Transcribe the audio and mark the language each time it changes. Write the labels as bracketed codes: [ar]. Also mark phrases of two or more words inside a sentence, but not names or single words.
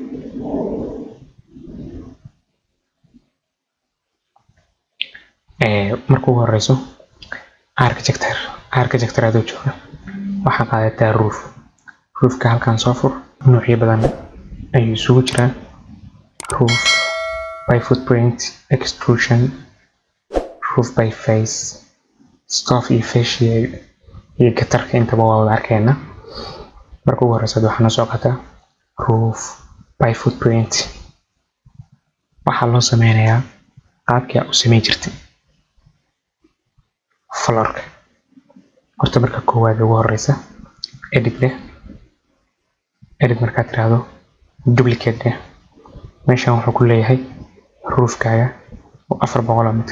[so] marka ugu horeyso architecture aad u jooga waxaa qaadataa roofka halkan soo fur. noocyo badan ayuu isugu jiraa. [en] roof by footprint, extrusion, roof by face, stove iyo fascia iyo gutter-ka [so] intaba waa wada arkeena. marka ugu horeysa waxaa noo soo qataa [en] roof by footprint. [so] waxaa loo sameynayaa qaabkii aad u sameyn jirtay floor-ka. horta marka koowaad ugu horeysa edit leh. edit markaad tiraahdo duplicate leh. meeshan wuxuu ku leeyahay roofkaaga 400 mitir.